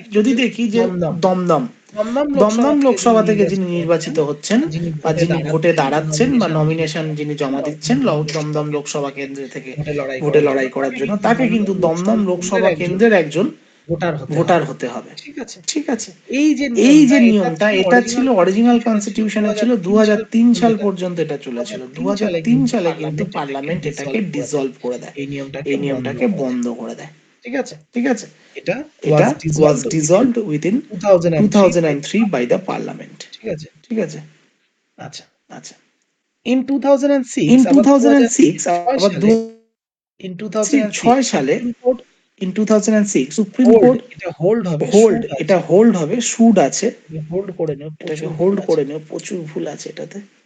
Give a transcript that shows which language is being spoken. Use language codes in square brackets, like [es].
[bn] যদি দেখি যে দমদম লোকসভা থেকে যিনি নির্বাচিত হচ্ছেন বা যিনি ভোটে দাঁড়াচ্ছেন বা নমিনেশন যিনি জমা দিচ্ছেন দমদম লোকসভা কেন্দ্র থেকে ভোটে লড়াই করার জন্য, তাকে কিন্তু দমদম লোকসভা কেন্দ্রের একজন ভোটার হতে হবে। ঠিক আছে? এই যে নিয়মটা, এটা ছিল অরিজিনাল কনস্টিটিউশনে ছিল 2003 সাল পর্যন্ত এটা চলেছিল। 2003 সালে কিন্তু পার্লামেন্ট এটাকে ডিসলভ করে দেয়, এই নিয়মটাকে বন্ধ করে দেয়। ঠিক আছে? এটা [en] was dissolved within 2003 by the parliament। [bn] ঠিক আছে? আচ্ছা। [en] In 2006 [bn] আবার 2006 সালে [en] in 2006 [bn] সুপ্রিম কোর্ট এটা হোল্ড হবে, শুড আছে, এটাকে হোল্ড করে নিও, প্রচুর ভুল আছে এটাতে।